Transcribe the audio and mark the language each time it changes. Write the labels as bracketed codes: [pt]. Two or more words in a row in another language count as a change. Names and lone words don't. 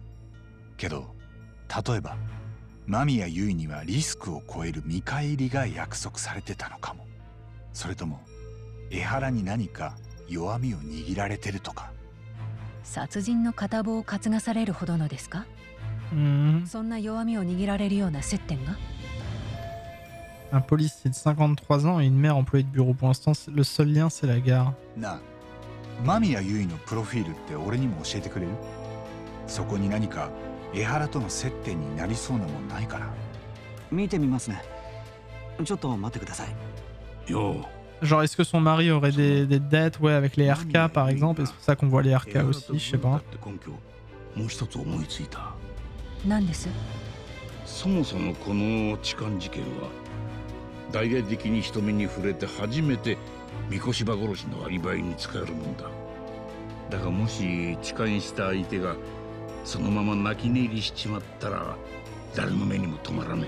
[ja] けど例えば間宮結衣にはリスクを超える見返りが約束されてたのかも。それとも江原に何か弱みを握られてるとか。殺人の片棒を担がされるほどのですか？そんな弱みを握られるような接点が？ [fr] Un policier de 53 ans et une mère employée de bureau. Pour l'instant, le seul lien, c'est la gare. [ja] なあ、間宮結衣のプロフィールって俺にも教えてくれる？そこに何か江原との接点になりそうなもんないかな？見てみますね。ちょっと待ってください。よう。 [fr] Genre, est-ce que son mari aurait des dettes, ouais, avec les RK par exemple, et c'est pour ça qu'on voit les RK aussi, je sais pas. [ja] もう一つ思いついた。何です？そもそもこの痴漢事件は大々的に人目に触れて初めて三越柴殺しのアリバイに使えるもんだ。だがもし痴漢した相手がそのまま泣き寝入りしちまったら誰の目にも止まらない。